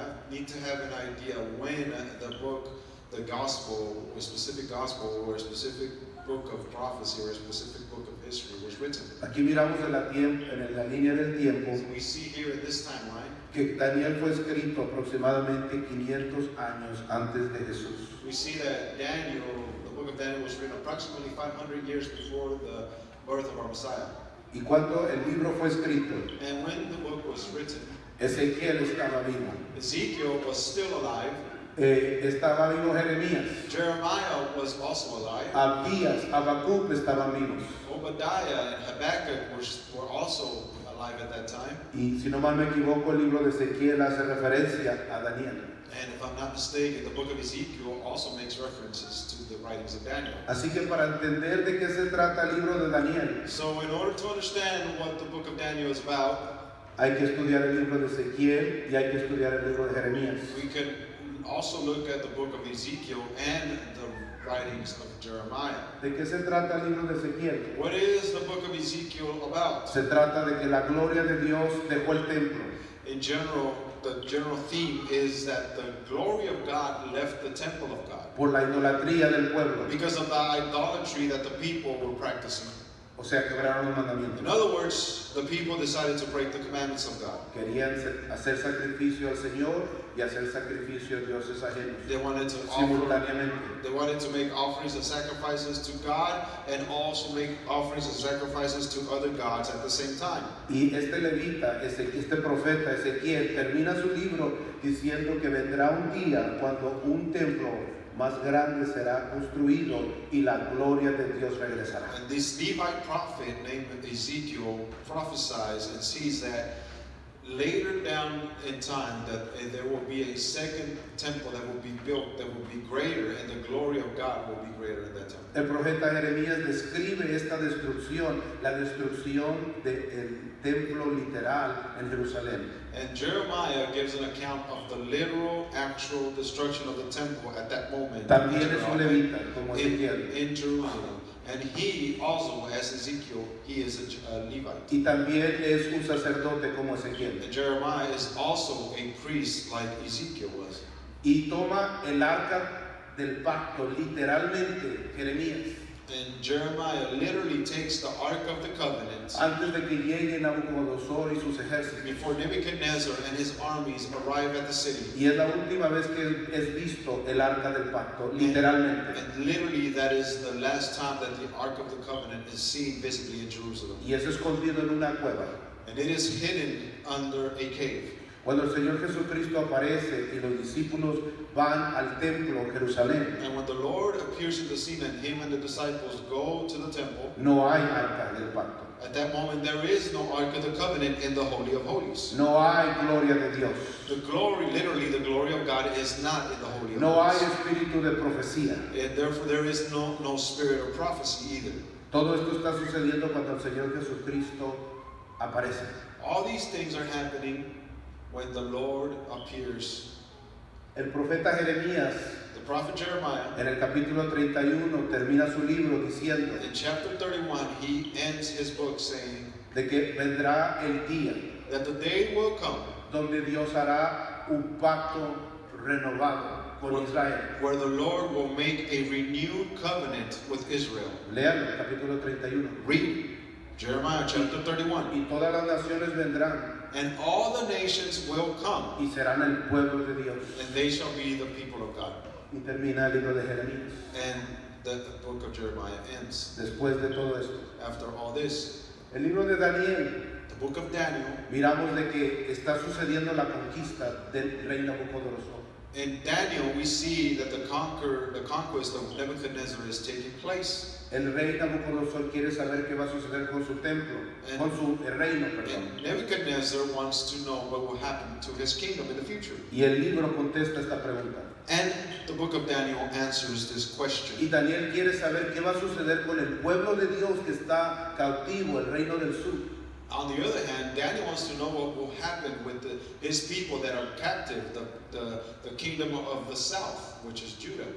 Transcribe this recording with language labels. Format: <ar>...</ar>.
<en>You need to have an idea when the book, the gospel, a specific gospel or a specific book of prophecy or a specific book of history was written.</en> <es>Aquí miramos en la línea del tiempo</es> <en>We see here in this timeline,</en> <es>que Daniel fue escrito aproximadamente 500 años antes de Jesús.</es> <en>we see that Daniel, the book of Daniel was written approximately 500 years before the birth of our Messiah.</en> <es>Y cuando el libro fue escrito,</es> <en>And when the book was written,</en> <es>Ezequiel estaba vivo,</es> <en>Ezekiel was still alive,</en> <es>estaba vivo Jeremías,</es> <en>Jeremiah was also alive,</en> <es>Abdías, Habacuc estaban vivos.</es> <en>Obadiah and Habakkuk were also alive at that time.</en> <es>Y si no mal me equivoco, el libro de Ezequiel hace referencia a Daniel.</es> <en>And if I'm not mistaken, the book of Ezekiel also makes references to the writings of Daniel.</en> <es>Así que para entender de qué se trata el libro de Daniel,</es> <en>So in order to understand what the book of Daniel is about,</en> <es>hay que estudiar el libro de Ezequiel y hay que estudiar el libro de Jeremías.</es> <en>we can also look at the book of Ezekiel and the writings of Jeremiah.</en> <es>¿De qué se trata el libro de Ezequiel?</es> <en>What is the book of Ezekiel about?</en> <es>Se trata de que la gloria de Dios dejó el templo.</es> <en>In general, the general theme is that the glory of God left the temple of God</en> <es>Por la idolatría del pueblo,</es> <en>because of the idolatry that the people were practicing.</en> <es>o sea, quebraron los</es> <en>In</en> <es>mandamientos.</es> <en>other words, the people decided to break the commandments of God.</en> <es>Querían hacer sacrificio al Señor y hacer sacrificio a dioses ajenos,</es> <en>They wanted to</en> <es>simultáneamente.</es> <en>They wanted to make offerings and sacrifices to God and also make offerings and sacrifices to other gods at the same time.</en> <es>Y este levita, este profeta Ezequiel, termina su libro diciendo que vendrá un día cuando un templo más grande será construido y la gloria de Dios regresará.</es> <en>And this Levite prophet named Ezekiel prophesies and sees that later down in time that there will be a second temple that will be built that will be greater, and the glory of God will be greater in that temple.</en> <es>El profeta Jeremías describe esta destrucción, la destrucción del templo literal en Jerusalén.</es> <en>And Jeremiah gives an account of the literal, actual destruction of the temple at that moment</en> <es>También es un levita, como Ezequiel.</es> <en>in Jerusalem. And he also, as Ezekiel, he is a Levite.</en> <es>Y también es un sacerdote como Ezequiel.</es> <en>And Jeremiah is also a priest like Ezekiel was.</en> <es>Y toma el arca del pacto, literalmente, Jeremías,</es> <en>And Jeremiah literally takes the Ark of the Covenant</en> <es>antes de que llegue Nabucodonosor y sus ejércitos.</es> <en>before Nebuchadnezzar and his armies arrive at the city.</en> <es>Y es la última vez que es visto el arca del pacto, literalmente.</es> <en>And literally that is the last time that the Ark of the Covenant is seen visibly in Jerusalem.</en> <es>Y es escondido en una cueva.</es> <en>And it is hidden under a cave.</en> <es>Cuando el Señor Jesucristo aparece y los discípulos van al templo, Jerusalén,</es> <en>And when the Lord appears in the scene and him and the disciples go to the temple,</en> <es>no hay arca del pacto.</es> <en>at that moment there is no Ark of the Covenant in the Holy of Holies.</en> <es>No hay gloria de Dios.</es> <en>The glory, literally the glory of God is not in the Holy of</en> <es>No hay</es> <en>Holies.</en> <es>espíritu de profecía.</es> <en>And therefore there is no spirit of prophecy either.</en> <es>Todo esto está sucediendo cuando el Señor Jesucristo aparece.</es> <en>All these things are happening when the Lord appears.</en> <es>El profeta Jeremías,</es> <en>The prophet Jeremiah,</en> <es>en el capítulo 31, termina su libro diciendo</es> <en>in chapter 31, he ends his book saying</en> <es>de que vendrá el día</es> <en>that the day will come</en> <es>donde Dios hará un pacto renovado con Israel.</es> <en>where the Lord will make a renewed covenant with Israel.</en> <es>Lean el capítulo 31.</es> <en>Read Jeremiah chapter 31.</en> <es>Y todas las naciones vendrán</es> <en>And all the nations will come,</en> <es>y serán el pueblo de Dios.</es> <en>and they shall be the people of God.</en> <es>Y termina el libro de Jeremías.</es> <en>And the book of Jeremiah ends.</en> <es>Después de todo esto,</es> <en>After all this,</en> <es>el libro de Daniel,</es> <en>the book of Daniel,</en> <es>miramos de que está sucediendo la conquista del rey Nabucodonosor.</es> <en>in Daniel we see that the conquest of Nebuchadnezzar is taking place.</en> <es>El rey Nabucodonosor quiere saber qué va a suceder con su templo, con su reino, perdón.</es> <en>And Nebuchadnezzar wants to know what will happen to his kingdom in the future.</en> <es>Y el libro contesta esta pregunta.</es> <en>And the book of Daniel answers this</en> <es>Y</es> <en>question.</en> <es>Daniel quiere saber qué va a suceder con el pueblo de Dios que está cautivo, el reino del sur.</es> <en>On the other hand, Daniel wants to know what will happen with his people that are captive, the kingdom of the south, which is Judah.</en>